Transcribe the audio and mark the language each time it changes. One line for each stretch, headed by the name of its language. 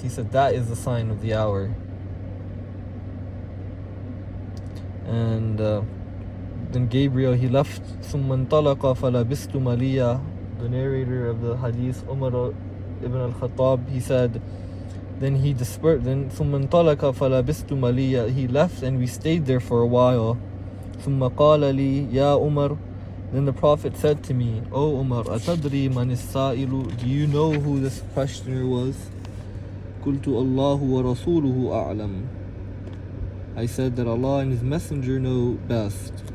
English: He said that is the sign of the hour. And then Gabriel, he left.
Arabic: ثم انطلق فلبست مليا.
English: The narrator of the Hadith, Umar ibn al-Khattab, he said, then he dispersed. Then
Arabic: ثم انطلق فلبست مليا.
English: He left and we stayed there for a while.
Arabic: ثم قال لي يا عمر.
English: Then the Prophet said to me, O Umar,
Arabic: أتدري من السائل?
English: Do you know who this questioner was?
Arabic: قلت الله ورسوله أعلم.
English: I said that Allah and His Messenger know best.